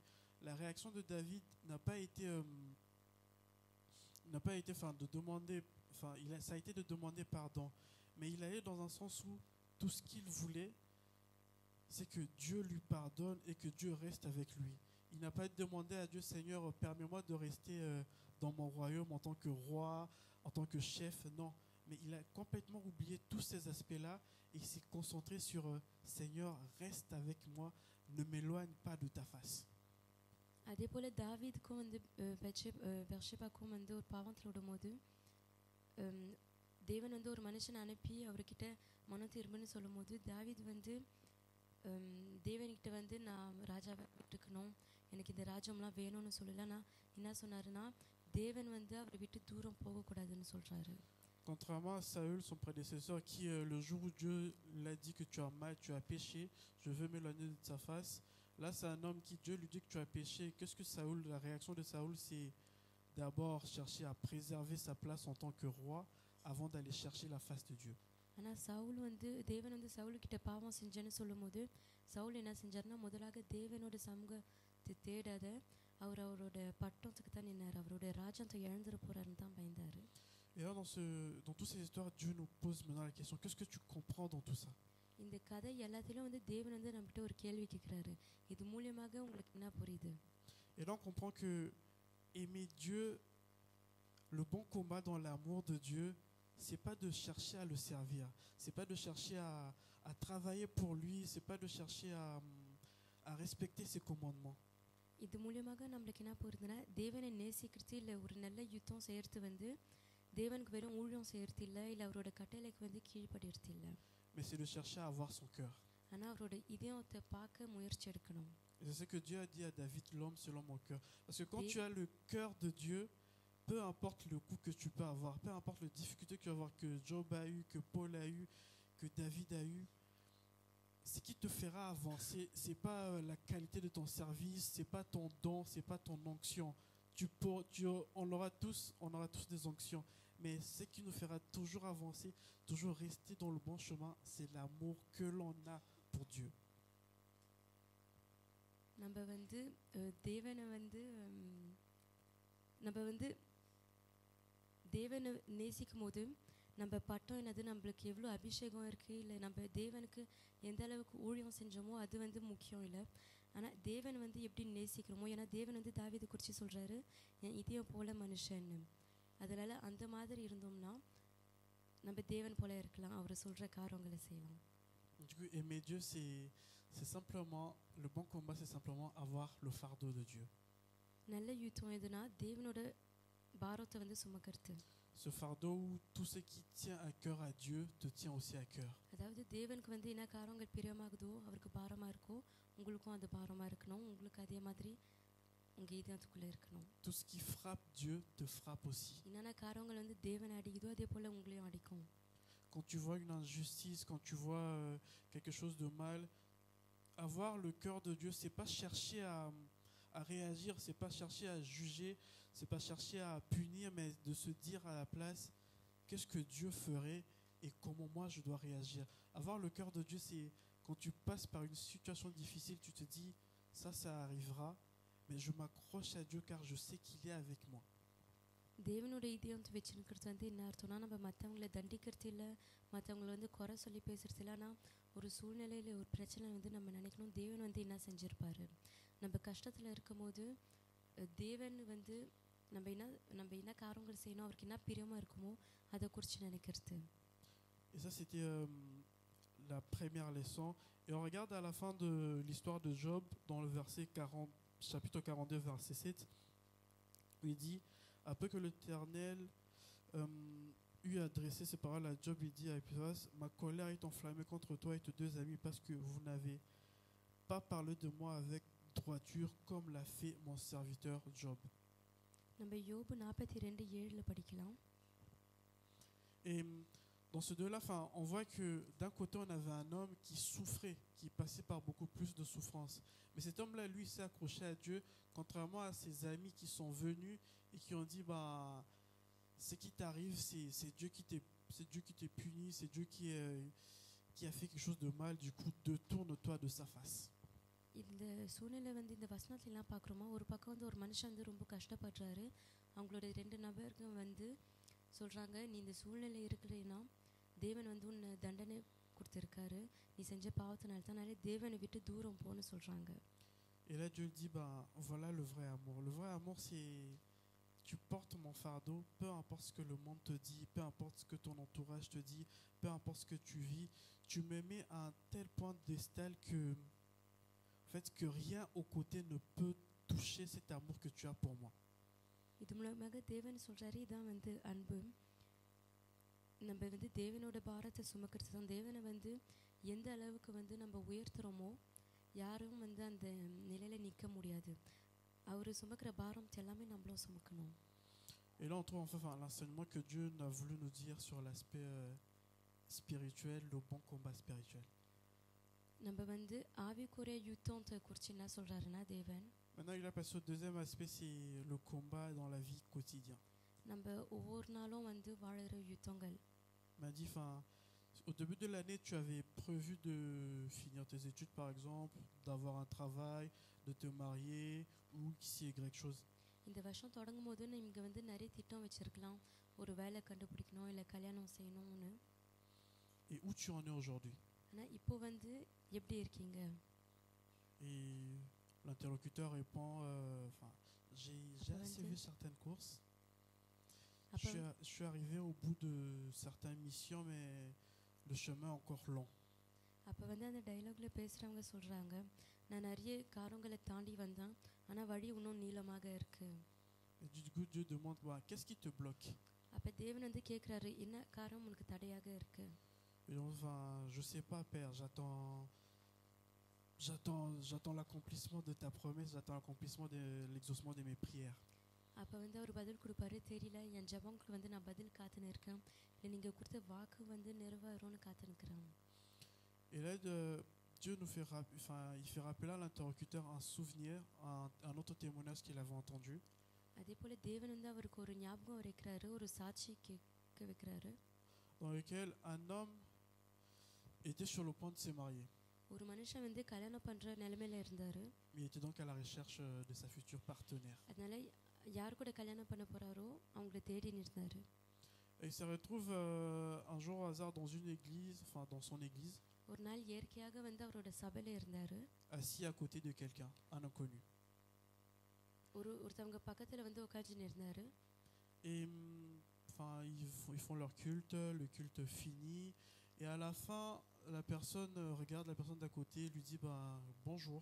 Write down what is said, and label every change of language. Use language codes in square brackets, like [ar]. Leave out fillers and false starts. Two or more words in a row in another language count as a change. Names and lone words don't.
[fr] La réaction de David n'a pas été de demander, ça a été de demander pardon, mais il allait dans un sens où tout ce qu'il voulait, c'est que Dieu lui pardonne et que Dieu reste avec lui. Il n'a pas demandé à Dieu, Seigneur, permets-moi de rester dans mon royaume en tant que roi, en tant que chef. Non, mais il a complètement oublié tous ces aspects-là et il s'est concentré sur Seigneur, reste avec moi, ne m'éloigne pas de ta face. [ta] அதே போல் தாவீதுக்கும் வந்து பெர்ஷேபாக்கும் வந்து ஒரு பாவத்தில் விடும்போது தேவன் வந்து ஒரு மனுஷனை அனுப்பி அவர்கிட்ட மனம் திரும்புன்னு சொல்லும் போது தாவீது வந்து தேவன்கிட்ட வந்து நான் ராஜாவை விட்டுக்கணும், எனக்கு இந்த ராஜ்யம்லாம் வேணும்னு சொல்லல. நான் என்ன சொன்னாருன்னா, தேவன் வந்து அவரை விட்டு தூரம் போகக்கூடாதுன்னு சொல்கிறாரு. [fr] Contrairement à Saül, son prédécesseur, qui le jour où Dieu l'a dit que tu as mal, tu as péché, je veux m'éloigner de sa face. Là, c'est un homme qui, Dieu lui dit que tu as péché. Qu'est-ce que Saül, la réaction de Saül, c'est d'abord chercher à préserver sa place en tant que roi avant d'aller chercher la face de Dieu. [ta] ஆனால் சவுல் வந்து தேவன் வந்து சவுல்கிட்ட பாவம் செஞ்சேன்னு சொல்லும் போது சவுல் என்ன செஞ்சார்னா, முதலாக தேவனோட சமூகத்தை தேடாத அவரோட பட்டத்துக்கு தான் நின்னார், அவருடைய ராஜ்யத்தை இழந்துட போறாருன்னு தான் பயந்தாரு. [fr] Et là, dans toutes ces histoires, Dieu nous pose maintenant la question, qu'est-ce que tu comprends dans tout ça? [ta] இந்த கதை எல்லாத்திலும் வந்து தேவன் வந்து நம்மகிட்ட ஒரு கேள்வி கேட்குறாரு, இது மூலியமாக உங்களுக்கு என்ன புரியுது? [fr] Et là, on comprend que aimer Dieu, le bon combat dans l'amour de Dieu, c'est pas de chercher à le servir, c'est pas de chercher à travailler pour lui, c'est pas de chercher à respecter ses commandements. [ta] இது மூலியமாக நம்மளுக்கு என்ன புரியுதுன்னா, தேவனை நேசிக்கிறது இல்லை ஒரு நல்ல யுத்தம் செய்யறது வந்து தேவனுக்கு வெறும் ஊழியம் செய்யறது இல்லை, இல்லை அவரோட கட்டளைக்கு வந்து கீழ்படுறது இல்லை, [fr] mais c'est de chercher à avoir son cœur. [ta] ஆனால் அவரோட இதயத்தை பார்க்க முயற்சி எடுக்கணும். [fr] Et c'est ce que Dieu a dit à David, l'homme selon mon cœur. Parce que quand tu as le cœur de Dieu, peu importe le coup que tu peux avoir, peu importe les difficultés que tu vas avoir, que Job a eu, que Paul a eu, que David a eu, ce qui te fera avancer, c'est pas la qualité de ton service, c'est pas ton don, c'est pas ton onction. On aura tous des onctions, mais ce qui nous fera toujours avancer, toujours rester dans le bon chemin, c'est l'amour que l'on a pour Dieu. [ta] நம்ம வந்து தேவனை நேசிக்கும் போது நம்ம பட்டம் என்னது, நம்மளுக்கு எவ்வளோ அபிஷேகம் இருக்குது, இல்லை நம்ம தேவனுக்கு எந்த அளவுக்கு ஊழியம் செஞ்சோமோ அது வந்து முக்கியம் இல்லை. ஆனால் தேவன் வந்து எப்படி நேசிக்கிறோமோ, ஏன்னா தேவன் வந்து தாவீதை குறித்து சொல்கிறாரு, என் இதயம் போல மனுஷன்னு. அதனால் அந்த மாதிரி இருந்தோம்னா நம்ம தேவன் போல இருக்கலாம், அவர் சொல்கிற காரியங்களை செய்வோம். [fr] Du coup, aimer Dieu, c'est simplement, le bon combat, c'est simplement avoir le fardeau de Dieu. [ta] நல்ல யுத்தம் எதுனா தேவனோட பாரத்தை வந்து சுமக்கிறது. [fr] Ce fardeau où tout ce qui tient à cœur à Dieu te tient aussi à cœur. [ta] அதாவது தேவனுக்கு வந்து என்ன காரியங்கள் பிரியமாகுதோ அவருக்கு பாரமாக இருக்கோ, உங்களுக்கும் அது பாரமாக இருக்கணும், உங்களுக்கு அதே மாதிரி உங்கள் இதயத்துக்குள்ளே இருக்கணும். [fr] Tout ce qui frappe Dieu te frappe aussi. [ta] என்னென்ன காரியங்கள் வந்து தேவனை அடிக்குதோ அதே போல் உங்களையும் அடிக்கும். [fr] Quand tu vois une injustice, quand tu vois quelque chose de mal, avoir le cœur de Dieu, c'est pas chercher à réagir, c'est pas chercher à juger, c'est pas chercher à punir, mais de se dire à la place, qu'est-ce que Dieu ferait et comment moi je dois réagir. Avoir le cœur de Dieu, c'est quand tu passes par une situation difficile, tu te dis, ça arrivera, mais je m'accroche à Dieu car je sais qu'il est avec moi. [ta] தேவனுடைய இதயம் வச்சுருக்கிறது வந்து என்ன அர்த்தம்னா நம்ம மற்றவங்கள தண்டிக்கிறது இல்லை, மற்றவங்கள வந்து குறை சொல்லி பேசுறது இல்லை. ஆனால் ஒரு சூழ்நிலையில் ஒரு பிரச்சனை வந்து நம்ம நினைக்கணும் தேவன் வந்து என்ன செஞ்சுருப்பாரு. நம்ம கஷ்டத்தில் இருக்கும்போது தேவன் வந்து நம்ம என்ன காரியங்கள் செய்யணும், அவருக்கு என்ன பிரியமாக இருக்குமோ அதை குறித்து நினைக்கிறது. [fr] Et ça, c'était la première leçon. Et on regarde à la fin de l'histoire de Job, dans le chapitre 42, verset 7, où il dit, après que l'Éternel eut adressé ses paroles à Job, il dit à Éphras, ma colère est enflammée contre toi et tes deux amis parce que vous n'avez pas parlé de moi avec droiture comme l'a fait mon serviteur Job. [ta] நம்ம யோபு 42:7 படிக்கலாம். [fr] Et dans ce deux-là, on voit que d'un côté, on avait un homme qui souffrait, qui passait par beaucoup plus de souffrance. Mais cet homme-là, lui, s'est accroché à Dieu, contrairement à ses amis qui sont venus et qui ont dit, bah, ce qui t'arrive, c'est Dieu qui t'est puni, c'est Dieu qui a fait quelque chose de mal, du coup, détourne-toi de sa face. [ta] இந்த சூழ்நிலை வந்து இந்த வசனத்துல எல்லாம் பார்க்குறோமா, ஒரு பக்கம் வந்து ஒரு மனுஷன் வந்து ரொம்ப கஷ்டப்படுறாரு. அவங்களோட 2 நபர்கள் வந்து சொல்கிறாங்க, நீ இந்த சூழ்நிலை இருக்கிறீன்னா தேவன் வந்து உன்னை தண்டனை கொடுத்துருக்காரு, நீ செஞ்ச பாவத்தினால தான், தேவனை விட்டு தூரம் போன்னு சொல்கிறாங்க. [fr] Et là Dieu dit, bah, voilà le vrai amour. Le vrai amour, c'est tu portes mon fardeau, peu importe ce que le monde te dit, peu importe ce que ton entourage te dit, peu importe ce que tu vis, tu me mets à un tel point d'estal que en fait que rien aux côtés ne peut toucher cet amour que tu as pour moi. [ta] இது மூலமாக தேவன் சொல்கிறாரு, இதான் வந்து அன்பு. நம்ம வந்து தேவனோட பாரத்தை சுமக்கிறது தான். தேவனை வந்து எந்த அளவுக்கு வந்து நம்ம உயர்த்துகிறோமோ யாரும் வந்து அந்த நிலையில் நிற்க முடியாது. அவர் சுமக்கிற பாரம் எல்லாமே நம்மளும் சுமக்கணும். [fr] Et là on trouve enfin l'enseignement que Dieu a voulu nous dire sur l'aspect spirituel, le bon combat spirituel. [ta] நம்ம வந்து ஆவிக்குரிய யுத்தத்தை குறித்து என்ன சொல்கிறாருன்னா தேவன். [fr] Maintenant, il a passé au deuxième aspect, c'est le combat dans la vie quotidienne. [ta] நம்ம ஒவ்வொரு நாளும் வந்து வாழுற யுத்தங்கள். [fr] Il m'a dit, au début de l'année, tu avais prévu de finir tes études, par exemple, d'avoir un travail, de te marier ou X, Y chose. [ta] இந்த வருஷம் தொடங்கும் போது நீங்கள் வந்து நிறைய திட்டம் வச்சுருக்கலாம், ஒரு வேலை கண்டுபிடிக்கணும் இல்லை கல்யாணம் செய்யணும்னு. [fr] Et où tu en es aujourd'hui? [ta] ஆனால் இப்போ வந்து எப்படி இருக்கீங்க? [fr] Et l'interlocuteur répond, j'ai assez vu certaines courses. Je suis arrivé au bout de certaines missions, mais le chemin est encore long. [ta] அப்போ வந்து அந்த டைலாகில் பேசுகிறவங்க சொல்கிறாங்க, நான் நிறைய காரங்களை தாண்டி வந்தேன், ஆனால் வழி இன்னும் நீளமாக இருக்குது. [fr] Et du coup, Dieu demande, qu'est-ce qui te bloque? [ta] அப்போ தேவன் வந்து கேட்குறாரு, என்ன காரணம் உனக்கு தடையாக இருக்குது? [fr] Et je sais pas, Père, j'attends l'accomplissement de ta promesse, j'attends l'accomplissement de l'exaucement de mes prières. [ta] அப்போ வந்து அவர் பதில் கொடுப்பாரு, தெரியல, என் ஜபங்களுக்கு வந்து நான் பதில் காத்துன்னு இருக்கேன், இல்லை நீங்கள் கொடுத்த வாக்கு வந்து நிறைவேறும்னு காத்துனுக்கிறேன். [fr] Et là, Dieu nous fait il fait rappeler à l'interlocuteur un souvenir, un autre témoignage qu'il avait entendu. [ta] அதே போல் தேவன் வந்து அவருக்கு ஒரு ஞாபகம் வைக்கிறாரு, ஒரு சாட்சி கேட்க வைக்கிறாரு. [fr] Dans lequel un homme était sur le point de se marier. [ta] ஒரு மனுஷன் வந்து கல்யாணம் பண்ணுற நிலைமையில இருந்தார். [fr] Il était donc à la recherche de sa future partenaire. [ta] அதனால யார் கூட கல்யாணம் பண்ண போகிறாரோ அவங்கள தேடி இருந்தார். [fr] Et il se retrouve un jour au hasard dans une église, dans son église. [ta] ஒரு நாள் இயற்கையாக வந்து அவரோட சபையில் இருந்தார். [fr] Assis à côté de quelqu'un, un inconnu. [ta] ஒருத்தவங்க பக்கத்தில் வந்து உட்காந்துன்னு இருந்தார். [fr] Et ils font leur culte, le culte finit, et à la fin, la personne regarde la personne d'à côté et lui dit bonjour.